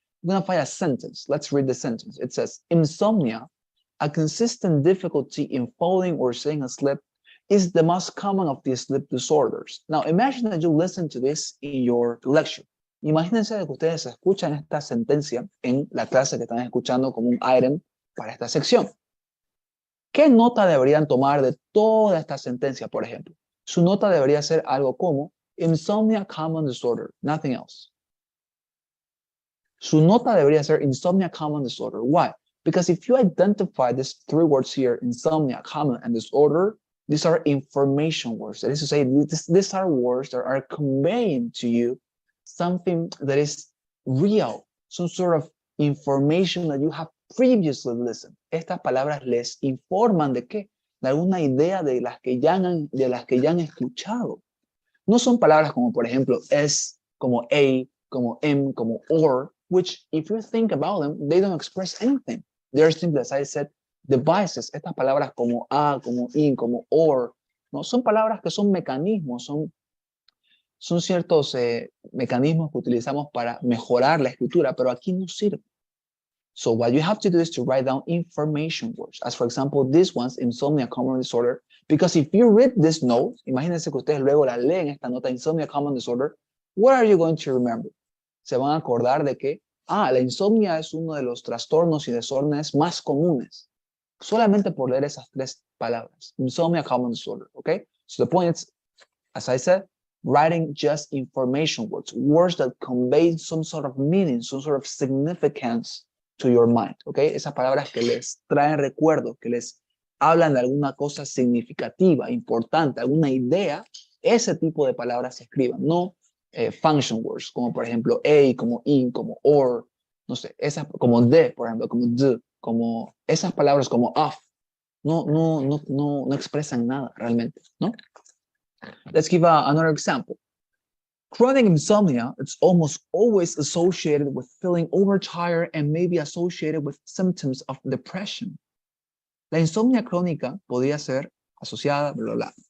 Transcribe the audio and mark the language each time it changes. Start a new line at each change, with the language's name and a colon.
English: I'm going to find a sentence. Let's read the sentence. It says, insomnia, a consistent difficulty in falling or staying asleep, is the most common of the sleep disorders. Now, imagine that you listen to this in your lecture.
Spanish: Imagínense que ustedes escuchan esta sentencia en la clase que están escuchando como un item para esta sección. ¿Qué nota deberían tomar de toda esta sentencia, por ejemplo? Su nota debería ser algo como insomnia common disorder,
English: nothing else.
Spanish: Su nota debería ser insomnia common disorder.
English: Why? Because if you identify these three words here, insomnia, common, and disorder, these are information words. That is to say, these are words that are conveying to you something that is real, some sort of information that you have previously listened.
Spanish: Estas palabras les informan de qué? De alguna idea de las que ya han escuchado. No son palabras como, por ejemplo, es, como a, como m, como or,
English: which, if you think about them, they don't express anything. They're simply, as I said, devices.
Spanish: Estas palabras como a, como in, como or, ¿no? Son palabras que son mecanismos, son ciertos mecanismos que utilizamos para mejorar la escritura, pero aquí no sirve.
English: So what you have to do is to write down information words. As for example, this one's insomnia common disorder. Because if you read this note,
Spanish: imagínense que ustedes luego la leen esta nota,
English: insomnia common disorder, what are you going to remember?
Spanish: Se van a acordar de que, la insomnia es uno de los trastornos y desórdenes más comunes. Solamente por leer esas tres palabras.
English: Insomnia common disorder, okay? So the point is, as I said, writing just information words, words that convey some sort of meaning, some sort of significance to your mind, okay?
Spanish: Esas palabras que les traen recuerdos, que les hablan de alguna cosa significativa, importante, alguna idea, ese tipo de palabras se escriban,
English: no function words,
Spanish: como por ejemplo a, como in, como or, no sé, esas, como de, por ejemplo, como the, como esas palabras como of, no expresan nada realmente, ¿no?
English: Let's give another example. Chronic insomnia, it's almost always associated with feeling overtired and maybe associated with symptoms of depression.
Spanish: La insomnia crónica podría ser asociada, bla, bla, bla.